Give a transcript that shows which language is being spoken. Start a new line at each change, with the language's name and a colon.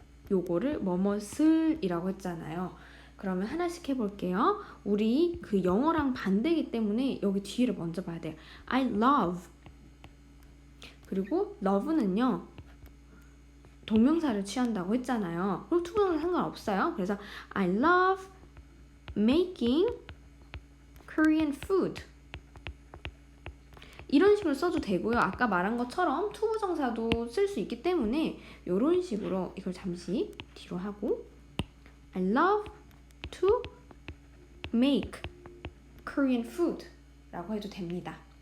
Korean: 요거를 뭐뭇을 이라고 했잖아요. 그러면 하나씩 해볼게요. 우리 그 영어랑 반대이기 때문에 여기 뒤를 먼저 봐야 돼요.
English: I love.
Korean: 그리고 love는요. 동명사를 취한다고 했잖아요. 그럼 투부정사 상관없어요.
English: 그래서 I love making Korean food.
Korean: 이런 식으로 써도 되고요. 아까 말한 것처럼 투부정사도 쓸 수 있기 때문에 이런 식으로 이걸 잠시 뒤로 하고
English: I love to make Korean food
Korean: 라고 해도 됩니다.